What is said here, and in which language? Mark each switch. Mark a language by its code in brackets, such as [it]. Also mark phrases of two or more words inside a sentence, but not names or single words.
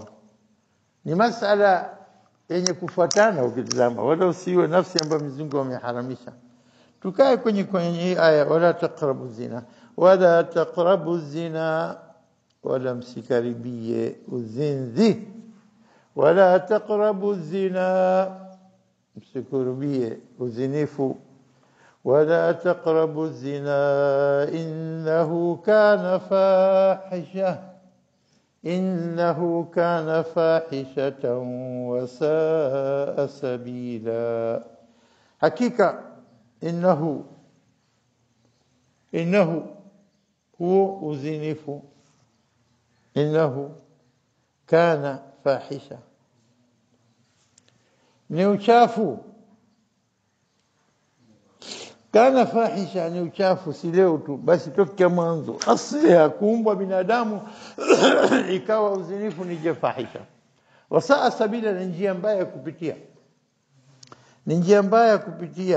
[sw] Ni masala yenye kufuatana ukitazama, wala usiwe nafsi ambayo Mwenyezi Mungu ameharamisha. Tukae kwenye hii aya, [ar] ولا تقربوا الزنا, ولا تقربوا الزنا, [sw] wala msikaribie uzinzi. [ar] ولا تقربوا الزنا, [sw] msikaribie uzinifu. [ar] ولا تقربوا الزنا إنه كان فاحشة وساء سبيلا. حقيقة إنه هو uzinifu, إنه كان فاحشة, [sw] ni uchafu. [ar] كان فاحشة [sw] ni uchafu, si leo tu, basi tokea mwanzo asili ya kuumbwa binadamu ikawa uzinifu ni fahisha. [ar] وساء سبيلا, [sw] ni njia mbaya kupitia, ni njia mbaya kupitia.